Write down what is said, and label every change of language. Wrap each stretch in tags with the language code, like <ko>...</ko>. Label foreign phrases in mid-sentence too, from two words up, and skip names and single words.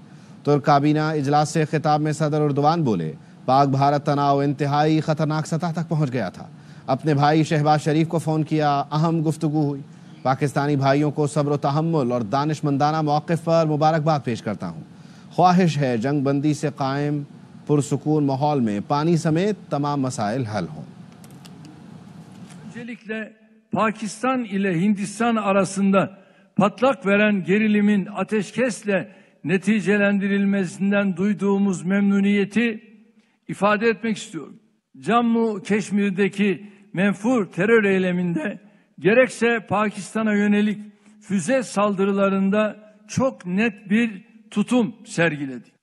<ur>ترک کابینہ اجلاس سے خطاب میں صدر اردوان بولے، پاک بھارت تناؤ انتہائی خطرناک سطح تک پہنچ گیا تھا۔ اپنے بھائی شہباز شریف کو فون کیا، اہم گفتگو ہوئی۔ پاکستانی بھائیوں کو صبر و تحمل اور دانش مندانہ موقف پر مبارکباد پیش کرتا ہوں۔ خواہش ہے جنگ بندی سے قائم پرسکون ماحول میں پانی سمیت تمام مسائل حل ہوں۔</ur> <tr>Öncelikle Pakistan ile Hindistan arasında patlak veren gerilimin ateşkesle neticelendirilmesinden duyduğumuz memnuniyeti ifade etmek istiyorum. Cammu Keşmir'deki menfur terör eyleminde gerekse Pakistan'a yönelik füze saldırılarında çok net bir tutum sergiledik.</tr>